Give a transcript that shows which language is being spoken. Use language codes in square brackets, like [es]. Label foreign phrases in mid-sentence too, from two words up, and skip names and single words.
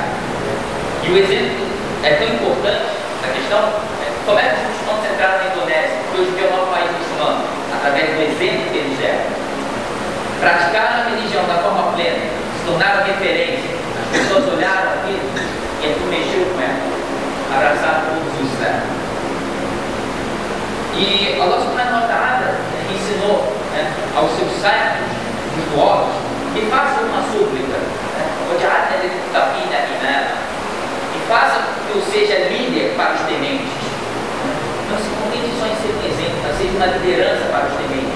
[pt] E o exemplo é tão importante, a questão como é que os muçulmanos entraram na Indonésia, que hoje é o maior país muçulmano, através do exemplo que eles deram. Praticaram a religião da forma plena, se tornaram referência, as pessoas olharam aquilo e aquilo mexeu com ela, abraçaram todos os islãs. E [ar] الله سبحانه وتعالى [pt] ensinou aos seus servos virtuosos que façam uma súplica, e façam que eu seja líder para os tementes. Não se contente só em ser um exemplo, mas seja uma liderança para os tementes.